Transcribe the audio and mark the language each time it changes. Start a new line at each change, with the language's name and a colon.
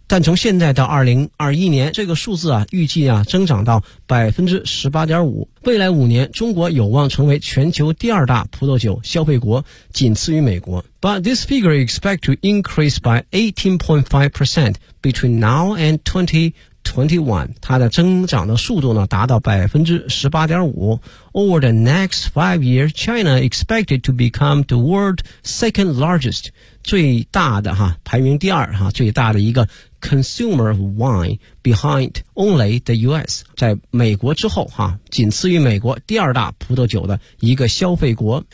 Chinese: 但从现在到2021年这个数字啊预计啊增长到 18.5%。未来五年中国有望成为全球第二大葡萄酒消费国，仅次于美国。
English: But this figure is expected to increase by 18.5% between now and 2021.
Chinese: 它的增长的速度呢达到 18.5%。
English: Over the next 5 years, China expected to become the world's second largest,
Chinese: 最大的哈排名第二哈最大的一个
English: consumer of wine behind only the US,
Chinese: 在美国之后哈仅次于美国第二大葡萄酒的一个消费国。